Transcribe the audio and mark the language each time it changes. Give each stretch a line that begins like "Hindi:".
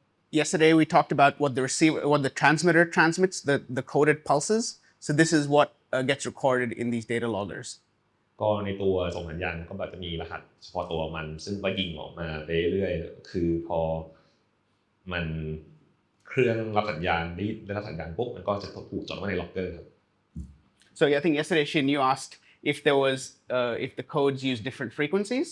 English: Yesterday we talked about what the transmitter transmits, the coded pulses. So this is what gets recorded in these data loggers.
Thai: ก็ในตัวส่งสัญญาณก็แบบจะมีรหัสเฉพาะตัวมันซึ่งก็ยิงออกมาไปเรื่อยๆคือพอมันเครื่องรับสัญญาณได้รับสัญญาณปุ๊บมันก็จะถูกจดไว้ในล็อกเกอร์ครับ
English: So I think yesterday Shin, you asked if the codes use different frequencies.